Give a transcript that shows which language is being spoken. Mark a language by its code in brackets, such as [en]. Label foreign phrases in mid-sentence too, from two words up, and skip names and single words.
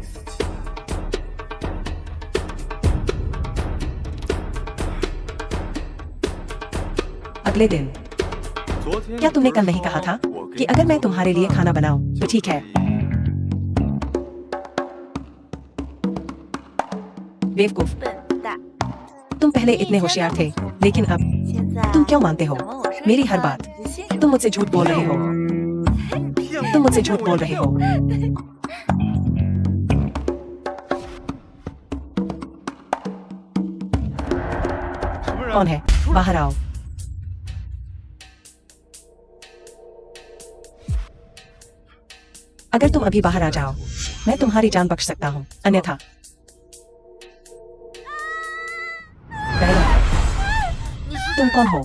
[hi] अगले दिन, [zh] 昨天 [hi] क्या तुमने कल नहीं कहा था कि अगर मैं तुम्हारे लिए खाना बनाऊं तो ठीक है? बेवकूफ, [zh] 笨蛋， [hi] तुम पहले इतने होशियार थे, लेकिन अब [zh] 现在 [hi] तुम क्यों मानते हो [zh] 想问我是为 [hi] मेरी [zh] 什 [hi] हर [zh] 么 [hi] बात? [zh] 你的先生 [hi] तुम मुझसे झूठ बोल रहे हो। तुम मुझसे झूठ बोल रहे हो। कौन है? बाहर आओ। अगर तुम अभी बाहर आ जाओ, मैं तुम्हारी जान बख्श सकता हूँ, अन्यथा तुम कौन हो?